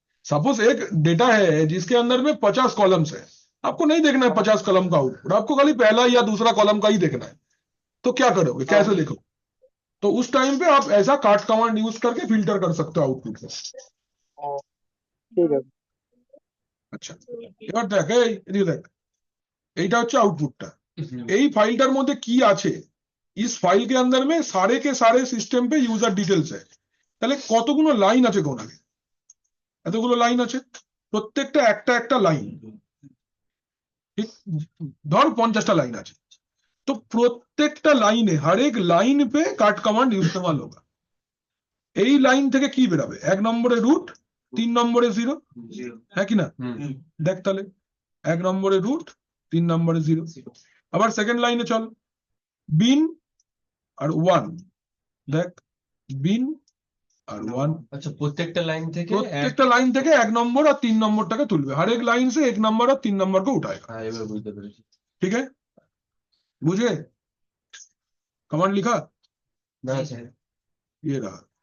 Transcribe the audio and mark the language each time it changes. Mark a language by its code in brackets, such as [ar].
[hi] Suppose एक data है जिसके अंदर में 50 कॉलम्स है, आपको नहीं देखना है 50 कॉलम का आउटपुट, आपको खाली पहला या दूसरा कॉलम का ही देखना है। तो क्या करोगे, कैसे देखो? तो उस टाइम पे आप ऐसा काट कमांड यूज करके फिल्टर कर सकते हो आउटपुट को। ठीक है। [bn] আচ্ছা, এবার দেখ এদিকে দেখ, এইটা হচ্ছে আউটপুটটা। এই ফাইলটার মধ্যে কি আছে? [hi] इस फाइल के अंदर में सारे के सारे सिस्टम पे यूजर डिटेल्स है। [bn] তাহলে কতগুলো লাইন আছে কোন আগে? এতগুলো লাইন আছে, প্রত্যেকটা একটা একটা লাইন, ঠিক? ধর 50টা [hi] लाइन [bn] আছে, [hi] तो [bn] প্রত্যেকটা লাইনে [hi] हर एक लाइन पे काट कमांड इस्तेमाल होगा। [bn] এই লাইন থেকে কি বেরাবে? 1 নম্বরে রুট, 3 নম্বরে 0, হ্যাঁ কি না? দেখ তাহলে 1 নম্বরে রুট, 3 নম্বরে 0। আবার সেকেন্ড লাইনে চল, বিন আর 1, দেখ বিন আর 1। আচ্ছা, প্রত্যেকটা লাইন থেকে প্রত্যেকটা লাইন থেকে 1 নম্বর আর 3 নম্বরটাকে তুলবে, [hi] हर एक लाइन से 1 नंबर और 3 नंबर को उठाएगा। [bn] হ্যাঁ, এবার বুঝতে পেরেছি। [hi] ठीक है, बुझे? कमांड लिखा, [bn] না স্যার, [hi] ये रहा,